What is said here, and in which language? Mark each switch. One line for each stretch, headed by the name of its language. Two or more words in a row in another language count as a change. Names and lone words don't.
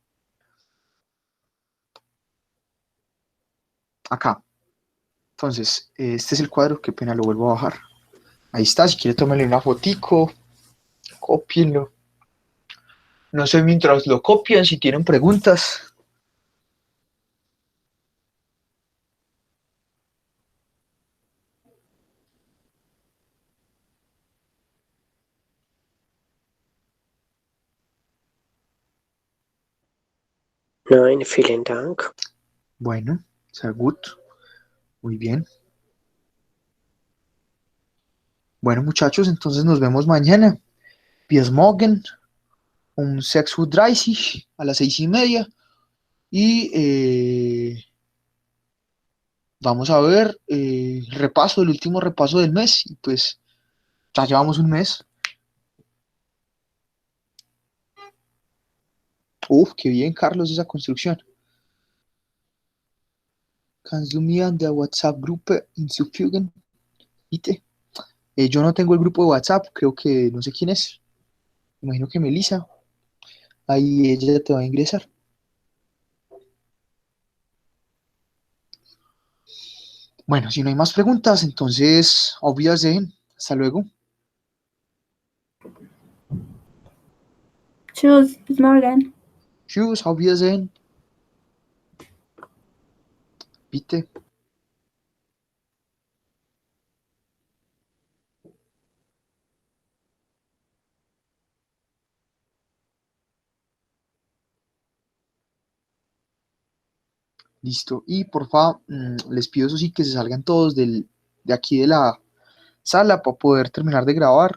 Spanish: Acá. Entonces, este es el cuadro, qué pena, lo vuelvo a bajar. Ahí está, si quiere tómenle una fotico, cópienlo. No sé mientras lo copian, si tienen preguntas.
German: Nein, vielen Dank. Bueno, sehr gut.
Spanish: Muy bien. Bueno, muchachos, entonces nos vemos mañana.
German: Bis morgen um 6:30 Uhr,
Spanish: a las 6:30. Y vamos a ver el último repaso del mes. Y pues ya llevamos un mes. Uf, qué bien, Carlos, esa construcción.
German: Kannst du mir an der WhatsApp-Gruppe hinzufügen? Bitte.
Spanish: Yo no tengo el grupo de WhatsApp, creo que no sé quién es. Imagino que Melissa. Ahí ella te va a ingresar. Bueno, si no hay más preguntas, entonces,
German: auf Wiedersehen.
Spanish: Hasta luego.
German: Tschüss, bis morgen. Tschüss, auf Wiedersehen. Bitte.
Spanish: Listo. Y por favor, les pido eso sí que se salgan todos de aquí de la sala para poder terminar de grabar.